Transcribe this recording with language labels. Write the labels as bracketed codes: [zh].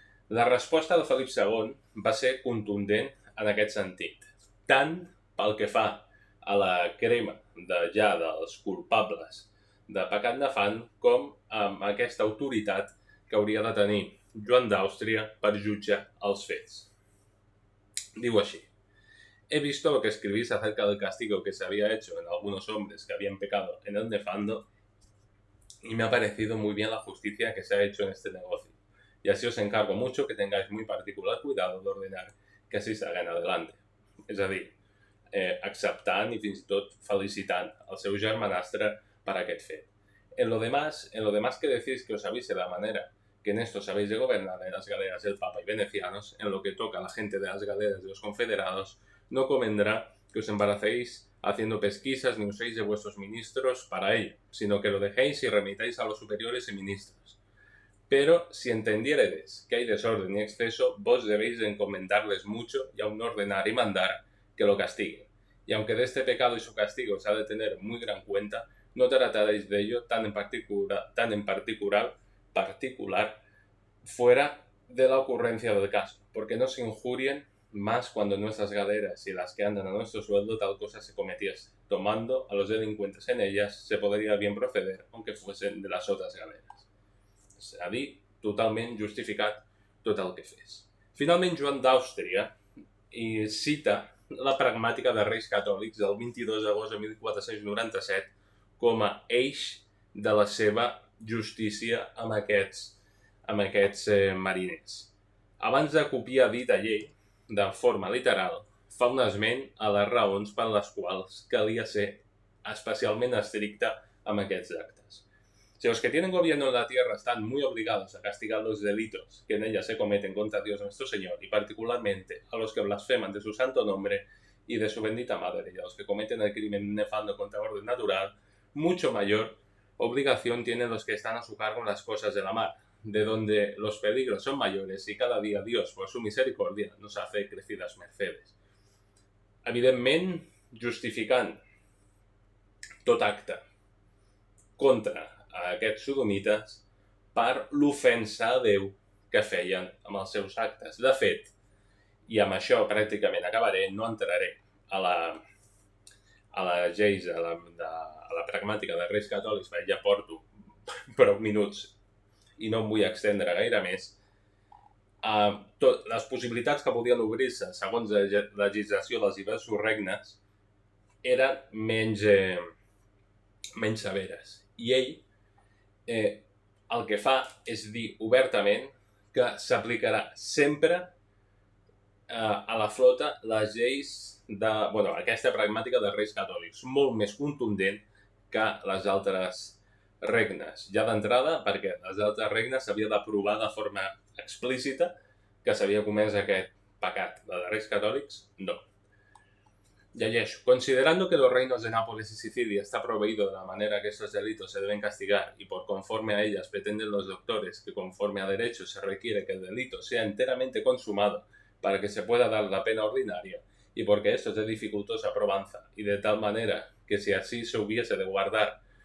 [ca] La resposta de Felip II va ser contundent en aquest sentit, tant pel que fa a la crema dels culpables de pecat nefand com amb aquesta autoritat que hauria de tenir Joan d'Àustria per jutjar els fets. Diu així: [es] he visto lo que escribís acerca del castigo que se había hecho en algunos hombres que habían pecado en el nefando y me ha parecido muy bien la justicia que se ha hecho en este negocio. Y así os encargo mucho que tengáis muy particular cuidado de ordenar que así salgan adelante. [ca] És a dir, acceptant i fins i tot felicitant el seu germanastre per aquest fet. [es] En lo demás que decís que os avise de la manera que en esto sabéis de gobernar en las galeras del Papa y venecianos, en lo que toca a la gente de las galeras de los confederados, no convendrá que os embaracéis haciendo pesquisas ni uséis de vuestros ministros para ello, sino que lo dejéis y remitáis a los superiores y ministros. Pero si entendieredes que hay desorden y exceso, vos debéis de encomendarles mucho y aun ordenar y mandar que lo castiguen. Y aunque de este pecado y su castigo se ha de tener muy gran cuenta, no trataréis de ello tan en particular fuera de la ocurrencia del caso, porque no se injurien más cuando en nuestras galeras y las que andan a nuestro sueldo tal cosa se cometiese. Tomando a los delincuentes en ellas, se podría bien proceder, aunque fuesen de las otras galeras. [ca] És a dir, totalment justificat tot el que fes. Finalment, Joan d'Àustria cita la pragmàtica de Reis Catòlics del 22 d'agost de 1497 com a eix de la seva justícia amb aquests mariners. Abans de copiar dita llei, de forma literal, fa un esment a les raons per les quals calia ser especialment estricta amb aquests actes. [es] Si los que tienen gobierno en la tierra están muy obligados a castigar los delitos que en ella se cometen contra Dios nuestro Señor, y particularmente a los que blasfeman de su santo nombre y de su bendita madre, y a los que cometen el crimen nefando contra orden natural, mucho mayor obligación tienen los que están a su cargo en las cosas de la mar, de donde los peligros son mayores y cada día Dios, por su misericordia, nos hace crecidas mercedes. [ca] Evidentment, justificant tot acte contra a aquests sodomites per l'ofensa a Déu que feien amb els seus actes. De fet, i amb això pràcticament acabaré, no entraré a la lleis, a la pragmàtica de Reis Catòlics, perquè ja porto prou minuts i no em vull extendre gaire més. Les possibilitats que podien obrir-se segons la legislació dels diversos regnes eren menys severes. I ell el que fa és dir obertament que s'aplicarà sempre a la flota les lleis aquesta pragmàtica de Reis Catòlics, molt més contundent que les altres regnes. Ja d'entrada, perquè les altres regnes s'havia de provar de forma explícita que s'havia comès aquest pecat. La de Reis Catòlics, no. Llegeixo. [es] Considerando que los reinos de Nápoles y Sicilia está proveído de la manera que estos delitos se deben castigar y por conforme a ellas pretenden los doctores que conforme a derecho se requiere que el delito sea enteramente consumado para que se pueda dar la pena ordinaria y porque esto es de dificultosa probanza y de tal manera que si así se hubiese de guardar